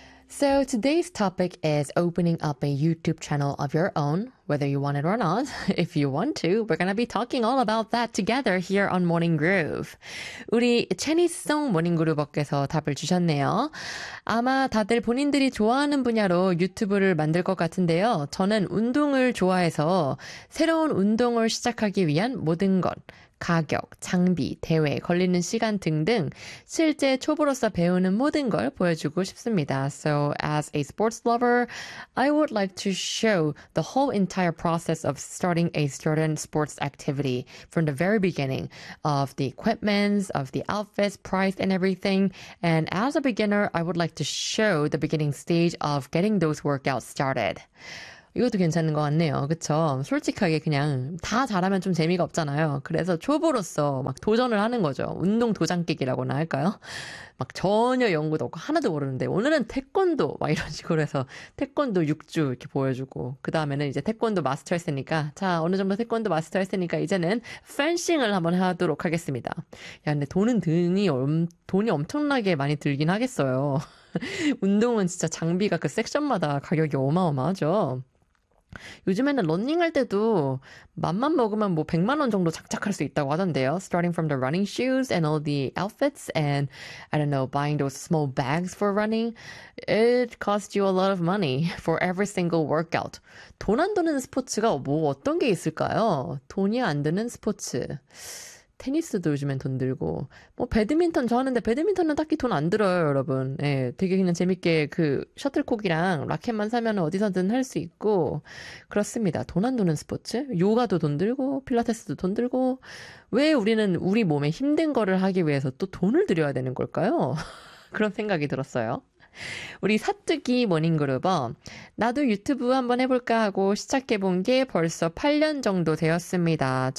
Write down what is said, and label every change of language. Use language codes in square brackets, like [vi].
[en] So today's topic is opening up a YouTube channel of your own, whether you want it or not. If you want to, we're going to be talking all about that together here on Morning Groove. [ko] 우리 체니송 모닝 그룹께서 답을 주셨네요. 아마 다들 본인들이 좋아하는 분야로 유튜브를 만들 것 같은데요. 저는 운동을 좋아해서 새로운 운동을 시작하기 위한 모든 것, 가격, 장비, 대회, 걸리는 시간 등등 실제 초보로서 배우는 모든 걸 보여주고 싶습니다. [en] So as a sports lover, I would like to show the whole entire process of starting a certain sports activity from the very beginning of the equipments, of the outfits, price, and everything. And as a beginner, I would like to show the beginning stage of getting those workouts started. [ko] 이것도 괜찮은 것 같네요. 그쵸? 솔직하게 그냥 다 잘하면 좀 재미가 없잖아요. 그래서 초보로서 막 도전을 하는 거죠. 운동 도장깨기라고나 할까요? 막 전혀 연구도 없고 하나도 모르는데 오늘은 태권도 막 이런 식으로 해서 태권도 6주 이렇게 보여주고 그 다음에는 이제 태권도 마스터 했으니까 자 어느 정도 태권도 마스터 했으니까 이제는 펜싱을 한번 하도록 하겠습니다. 야 근데 돈이 엄청나게 많이 들긴 하겠어요. 운동은 진짜 장비가 그 섹션마다 가격이 어마어마하죠. 요즘에는 러닝 할 때도 맛만 먹으면 뭐 100만 원 정도 착착할 수 있다고 하던데요. [en] Starting from the running shoes and all the outfits and I don't know, buying those small bags for running, it costs you a lot of money for every single workout. [ko] 돈안 드는 스포츠가 뭐 어떤 게 있을까요? 돈이 안 드는 스포츠. 테니스도 요즘엔 돈 들고 뭐 배드민턴 좋아하는데 배드민턴은 딱히 돈안 들어요 여러분 예 되게 그냥 재밌게 그 셔틀콕이랑 라켓만 사면 어디서든 할수 있고 그렇습니다 돈안 드는 스포츠 요가도 돈 들고 필라테스도 돈 들고 왜 우리는 우리 몸에 힘든 거를 하기 위해서 또 돈을 들여야 되는 걸까요 그런 생각이 들었어요 우리 사뚜기 모닝그룹은 나도 유튜브 한번 해볼까 하고 시작해본 게 벌써 8년 정도 되었습니다.